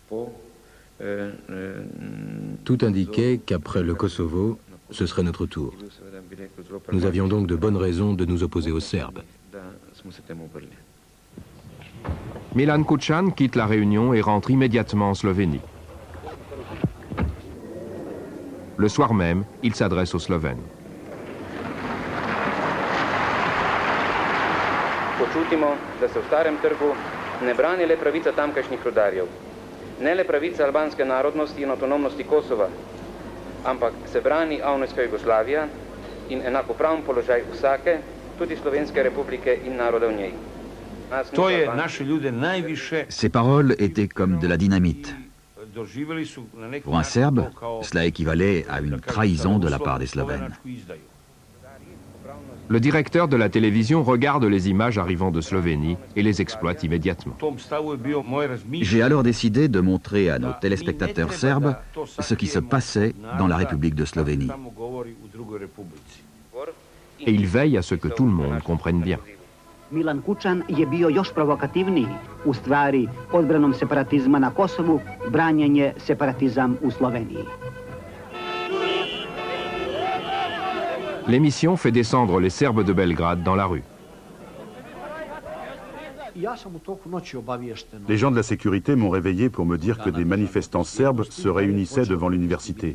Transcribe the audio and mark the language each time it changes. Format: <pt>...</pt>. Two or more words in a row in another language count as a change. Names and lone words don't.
<fr>Tout indiquait qu'après le Kosovo, ce serait notre tour. Nous avions donc de bonnes raisons de nous opposer aux Serbes. Milan Kučan quitte la Réunion et rentre immédiatement en Slovénie. Le soir même, il s'adresse aux Slovènes.</fr> <sl>Počutimo, da se v starem trgu ne brani le pravica tamkajšnjih rudarjev, ne le pravica albanske narodnosti in avtonomnosti Kosova, ampak se brani avnojska Jugoslavija in enakopraven položaj vsake, tudi Slovenske republike in naroda v njej.</sl> <fr>Ces paroles étaient comme de la dynamite. Pour un Serbe, cela équivalait à une trahison de la part des Slovènes. Le directeur de la télévision regarde les images arrivant de Slovénie et les exploite immédiatement. J'ai alors décidé de montrer à nos téléspectateurs serbes ce qui se passait dans la République de Slovénie. Et il veille à ce que tout le monde comprenne bien.</fr> <sr>Milan Kučan je bio još provokativniji. U stvari, odbranom separatizma na Kosovu, branjen je separatizam u Sloveniji.</sr> <fr>L'émission fait descendre les Serbes de Belgrade dans la rue. Les gens de la sécurité m'ont réveillé pour me dire que des manifestants serbes se réunissaient devant l'université.</fr>